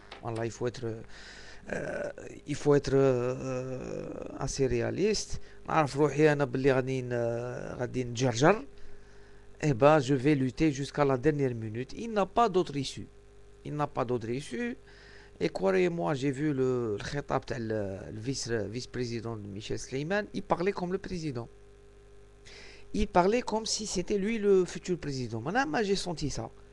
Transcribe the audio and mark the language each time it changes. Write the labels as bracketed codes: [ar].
[fr] Voilà, euh, il faut être assez réaliste. [ar] نعرف روحي انا باللي غادي نجرجر. [fr] Eh ben, je vais lutter jusqu'à la dernière minute. Il n'a pas d'autre issue. Il n'a pas d'autre issue. Et croyez-moi, j'ai vu le khitab le vice-président de Michel Sleiman, il parlait comme le président. Il parlait comme si c'était lui le futur président. Maintenant, j'ai senti ça.